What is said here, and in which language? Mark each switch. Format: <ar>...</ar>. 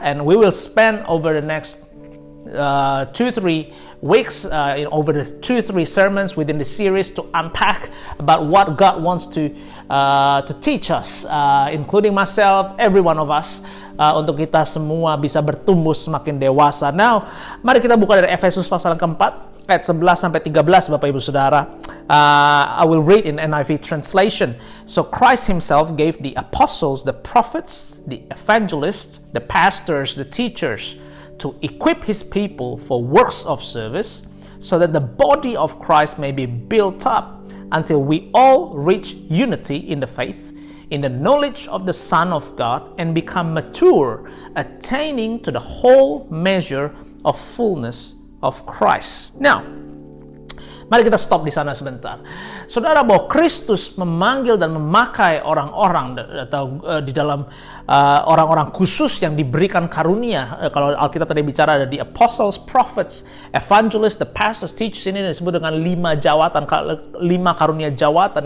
<en>And we will spend over the next 2-3 weeks over the 2-3 sermons within the series to unpack about what God wants to teach us, including myself, every one of us,</en> <id>untuk kita semua bisa bertumbuh semakin dewasa. Now, mari kita buka dari Efesus pasal keempat ayat 11 sampai 13 Bapak Ibu Saudara.</id> <en>I will read in NIV translation. So Christ himself gave the apostles, the prophets, the evangelists, the pastors, the teachers to equip his people for works of service, so that the body of Christ may be built up until we all reach unity in the faith, in the knowledge of the Son of God, and become mature, attaining to the whole measure of fullness of Christ. Now,</en> <id>mari kita stop di sana sebentar. saudara, bahwa Kristus memanggil dan memakai orang-orang atau di dalam orang-orang khusus yang diberikan karunia. Kalau Alkitab tadi bicara ada</id> <en>the apostles, prophets, evangelists, the pastors, teachers,</en> <id>ini disebut dengan 5 jawatan, 5 karunia jawatan.</id>